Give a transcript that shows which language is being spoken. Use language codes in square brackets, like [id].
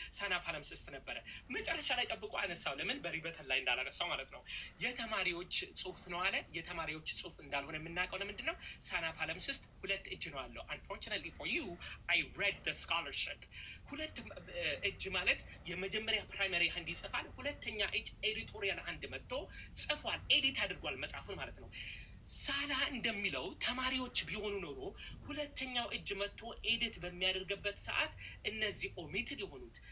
[am] ሳና ፓለምስስት ነበረ። መጨረሻ ላይ ጠብቆ አነሳው። ለምን በሪበተን ላይ እንዳላነሳው ማለት ነው። የተማሪዎች ጽሁፍ ነው አለ። የተማሪዎች ጽሁፍ እንዳልሆነ የምናውቀው ለምንድን ነው? ሳና ፓለምስስት 2 እጅ ነው አለው። [en] Unfortunately for you, I read the scholarship. [am] 2 እጅ ማለት የመጀመሪያ ፕራይመሪ ሃንድ ይጽፋል፣ ሁለተኛ እጅ ኤዲቶሪያል ሃንድ መጥቶ ጽፏል፣ ኤዲት አድርጓል መጽሐፉን ማለት ነው። ሳላ እንደሚለው ተማሪዎች ቢሆኑ ኖሮ ሁለተኛው እጅ መጥቶ ኤዲት በሚያደርግበት ሰዓት እነዚህ ኦሚትድ የሆኑት